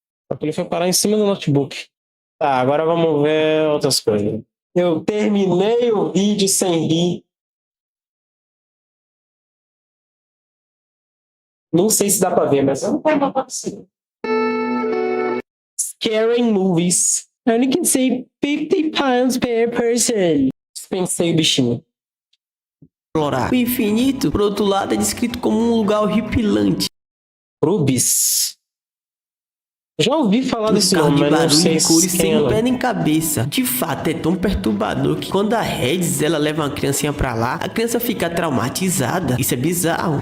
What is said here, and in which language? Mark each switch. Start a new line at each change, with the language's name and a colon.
Portuguese: Só que ele foi parar em cima do notebook. Tá, agora vamos ver outras coisas. Eu terminei o vídeo sem rir. Não sei se dá pra ver, mas eu não vou aparecer.
English: Scaring movies. I only can say 50 pounds per person.
Portuguese: Dispensei o bichinho. O infinito, por outro lado, é descrito como um lugar horripilante. Rubis. Já ouvi falar desse nome, mas não sei se cores sem pé nem cabeça. De fato, é tão perturbador que quando a Regis, ela leva uma criancinha pra lá, a criança fica traumatizada. Isso é bizarro.